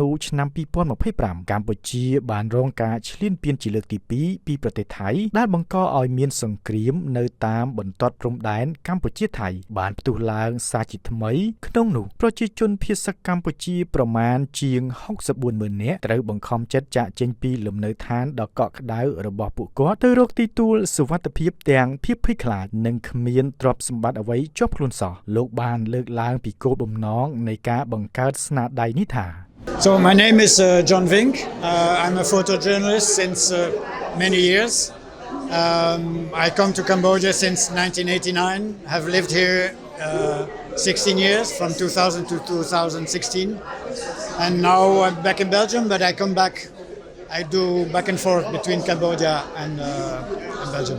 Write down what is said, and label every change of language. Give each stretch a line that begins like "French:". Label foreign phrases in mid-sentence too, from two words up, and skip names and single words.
Khmer: ឆ្នាំ2025កម្ពុជាបានរងការឈ្លានពានជាលើកទី2ពីប្រទេសថៃដែលបង្កឲ្យមានសង្គ្រាមនៅតាមបន្ទាត់ព្រំដែនកម្ពុជាថៃបានផ្ទុះឡើងសារជាថ្មីក្នុងនោះប្រជាជនភៀសសឹកកម្ពុជាប្រមាណជាង 64,000 នាក់ត្រូវបង្ខំចិត្តចាកចេញពីលំនៅឋានដ៏កក់ក្ដៅរបស់ពួកគាត់ទៅរកទីទួលសុវត្ថិភាពទាំងភាពភ័យខ្លាចនិងគ្មានទ្រព្យសម្បត្តិអ្វីជាប់ខ្លួនសោះលោកបានលើកឡើងពីគោលបំណងនៃការបង្កើតស្នាដៃនេះថា
English: So my name is John Vink. I'm a photojournalist since many years. I come to Cambodia since 1989, have lived here 16 years, from 2000 to 2016. And now I'm back in Belgium, but I come back, I do back and forth between Cambodia and Belgium.